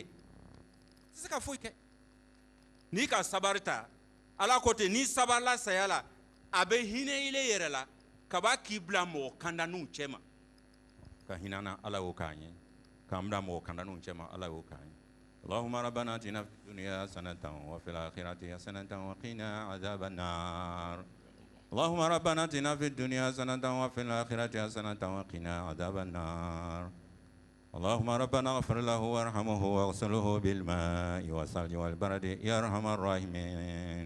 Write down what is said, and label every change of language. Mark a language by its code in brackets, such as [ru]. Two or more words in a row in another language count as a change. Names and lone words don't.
[bm] I tɛ se ka foyi kɛ. N'i ka sabari ta, Ala ko ten, n'i sabarila saya la, a bɛ hinɛ i le yɛrɛ la, kaba k'i bila mɔgɔ kandaninw cɛ ma. Ka hinɛ an na, Ala y'o k'an ye. K'an bila mɔgɔ kandaninw cɛ ma, Ala y'o k'an ye. [ar] اللهم ربنا آتنا في الدنيا حسنة وفي الآخرة حسنة وقنا عذاب النار. اللهم ربنا اتنا في الدنيا حسنة وفي الآخرة حسنة وقنا عذاب النار. اللهم ربنا اغفر له وارحمه واغسله بالماء والثلج والبرد يا أرحم الراحمين.